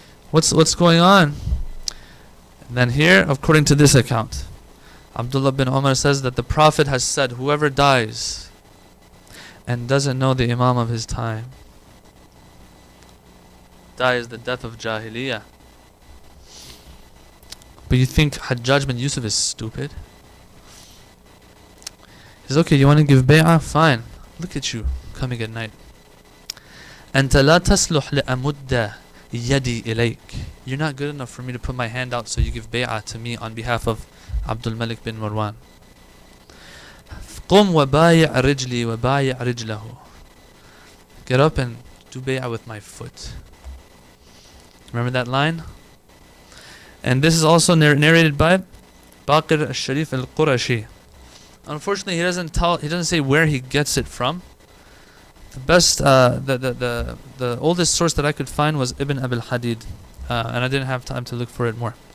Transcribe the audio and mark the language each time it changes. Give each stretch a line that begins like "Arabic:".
English: What's going on? And then here, according to this account, Abdullah bin Umar says that the Prophet has said, whoever dies and doesn't know the Imam of his time dies the death of Jahiliyyah. But you think Hajjaj bin Yusuf is stupid? He says, okay, you want to give bay'ah? Fine. Look at you coming at night.
Arabic: أنت لا تصلح لأمد يدي إليك.
English: You're not good enough for me to put my hand out, so you give bay'ah to me on behalf of Abdul Malik bin Marwan.
Arabic: قم وبايع رجلي وبايع رجله.
English: Get up and do bay'ah with my foot. Remember that line? And this is also narrated by Baqir al-Sharif al-Qurashi. Unfortunately, he doesn't say where he gets it from. The best, the oldest source that I could find was Ibn Abil Hadid, and I didn't have time to look for it more.